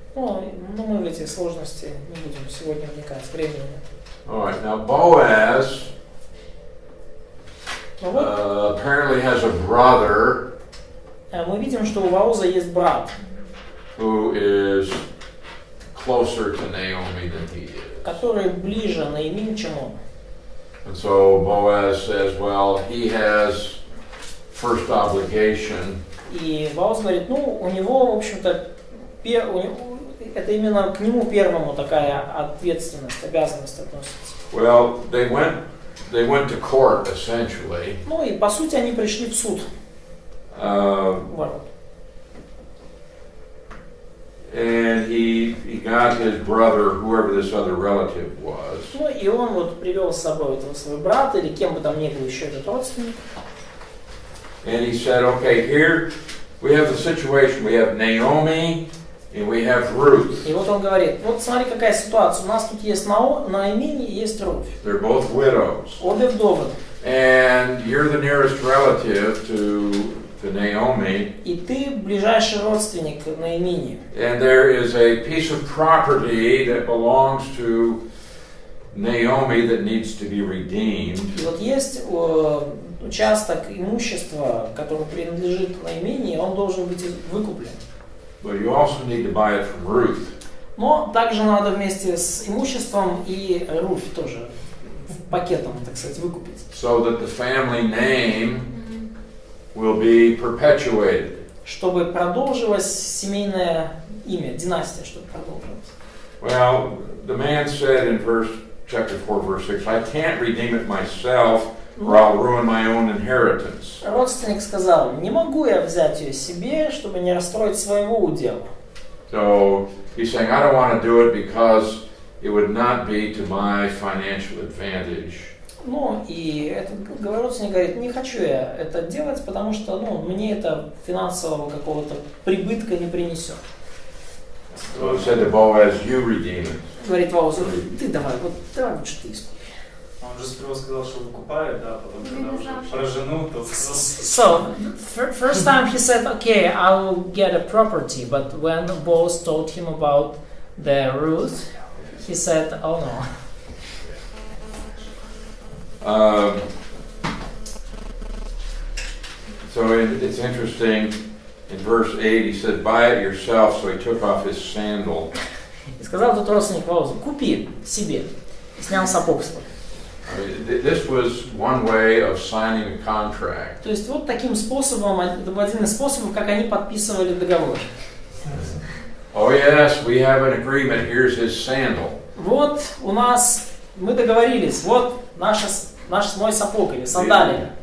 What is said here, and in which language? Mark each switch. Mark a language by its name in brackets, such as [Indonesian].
[Russian] Ну, мы в эти сложности не будем сегодня вникать, времени нет. [English] All right. Now Boaz [Russian] Ну вот, [English] apparently has a brother [Russian] мы видим, что у Бооза есть брат, [English] who is closer to Naomi than he is. [Russian] который ближе Наимин, чем он. [English] And so Boaz says, well, he has first obligation. [Russian] И Бооз говорит, ну, у него, в общем-то, это именно к нему первому такая ответственность, обязанность относится. [English] Well, they went to court essentially. [Russian] Ну и по сути они пришли в суд. Ворот. [English] And he got his brother, whoever this other relative was. [Russian] Ну и он вот привел с собой этого своего брата, или кем бы там ни был еще этот родственник. [English] And he said, okay, here we have the situation. We have Naomi and we have Ruth. [Russian] И вот он говорит, вот смотри, какая ситуация. У нас тут есть Наимин и есть Руфь. [English] They're both widows. [Russian] Обе вдовы. [English] And you're the nearest relative to Naomi. [Russian] И ты ближайший родственник Наимине. [English] And there is a piece of property that belongs to Naomi that needs to be redeemed. [Russian] И вот есть участок имущества, который принадлежит Наимине, и он должен быть выкуплен. [English] But you also need to buy it from Ruth. [Russian] Но также надо вместе с имуществом и Руфь тоже пакетом, так сказать, выкупить. [English] So that the family name will be perpetuated. [Russian] Чтобы продолжилось семейное имя, династия, чтобы продолжилась. [English] Well, the man said in chapter 4, verse 6, I can't redeem it myself, or I'll ruin my own inheritance. [Russian] Родственник сказал, не могу я взять ее себе, чтобы не расстроить своего удела. [English] So he's saying, I don't want to do it because it would not be to my financial advantage. [Russian] Ну, и этот родственник говорит, не хочу я это делать, потому что, мне это финансового какого-то прибытка не принесет. [English] So it said to Boaz, you redeem it. [Russian] Говорит Боазу, ты давай лучше ты искупи. Он же сперва сказал, что выкупает, да, потом когда уже про жену, то... [English] So, first time he said, okay, I will get a property, but when Boaz told him about the Ruth, he said, oh no. So it's interesting, in verse 8 he said, buy it yourself, so he took off his sandal. [Russian] И сказал тут родственник Боазу, купи себе. И снял сапог свой. [English] This was one way of signing a contract. [Russian] То есть вот таким способом, это был один из способов, как они подписывали договор. [English] Oh yes, we have an agreement, here's his sandal. [Russian] Вот у нас, мы договорились, вот мой сапог или сандалия.